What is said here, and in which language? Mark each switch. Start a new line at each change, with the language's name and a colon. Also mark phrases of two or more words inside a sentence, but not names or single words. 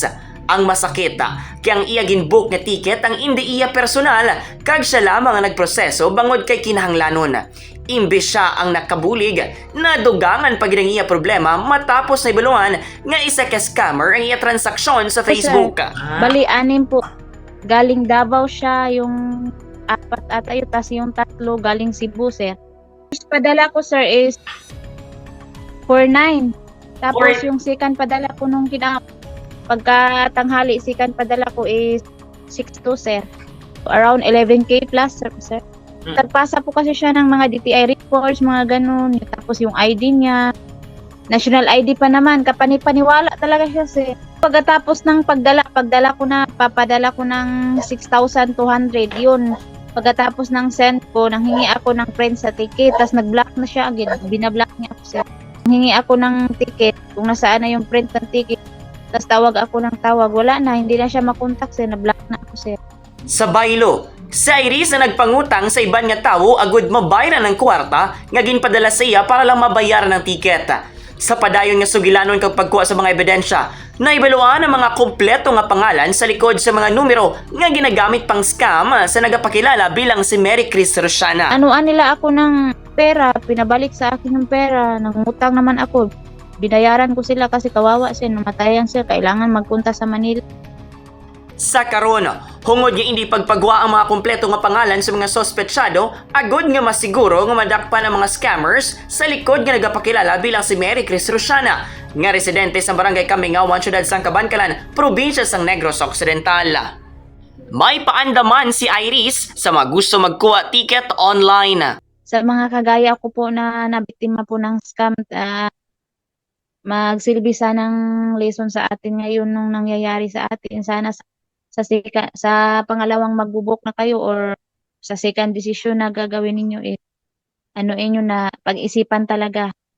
Hiligaynon: Ang masakit kay ang iya ginbook nga ticket ang hindi iya personal kag siya lamang ang nagproseso bangod kay kinahanglanon. Imbes siya ang nakabulig, nadugangan pa gid ang iya problema matapos na ibaluan nga isa ka scammer ang iya transaksyon sa Facebook.
Filipino: Bali, 6 po. Galing Davao siya, yung 4 at ayo, tas yung 3 galing Cebu, sir. Padala ko, sir, is 4,900. Tapos yung second padala ko nung pagkatanghali, second padala ko is 6,200, sir.
English: Around 11K plus, sir.
Filipino: Nagpasa po kasi siya ng mga DTI reports, mga ganun. Tapos yung ID niya,
English: national ID
Filipino: pa naman, kapani-paniwala talaga siya, sir. Pagkatapos ng papadala ko ng 6,200, yun. Pagkatapos ng send ko, nanghingi ako ng print sa ticket, tapos nag-block na siya agad, binablock niya ako, sir. Nanghingi ako ng ticket, kung nasaan na yung print ng ticket, tapos tawag ako ng tawag, wala na, hindi na siya makontak, sir, na-block na ako, sir.
Hiligaynon: Sa baylo, si Iris na nagpangutang sa iban nga tawo agud mabayaran ng kwarta nga ginpadala sa iya para lang mabayaran ng tiket. Sa padayon nga sugilanon kag pagkuha sa mga ebidensya, naibaluan ang mga kompleto nga pangalan sa likod sa mga numero nga ginagamit pang scam sa nagapakilala bilang si Mary Chris Rosiana.
Filipino: Anuan nila ako ng pera, pinabalik sa akin ng pera, nangutang naman ako. Binayaran ko sila kasi kawawa sila, namatayan sila, kailangan magpunta sa Manila.
Hiligaynon: Sa karon, hungod nga hindi pagpagwa ang mga kompleto nga pangalan sa mga sospetsyado, agud nga masiguro nga madakpan ang mga scammers sa likod nga nagapakilala bilang si Mary Chris Rosiana, nga residente sa barangay Kamingawan, syudad sang Kabankalan, probinsya sang Negros Occidental. May paandaman si Iris sa mga gusto magkuha
English: ticket online.
Filipino: Sa mga kagaya ko po na nabiktima po ng scam, magsilbi sanang lesson sa atin ngayon nung nangyayari sa atin. Sana sa pangalawang magbubok na kayo or sa
English: second decision
Filipino: na gagawin ninyo inyo na pag-isipan talaga.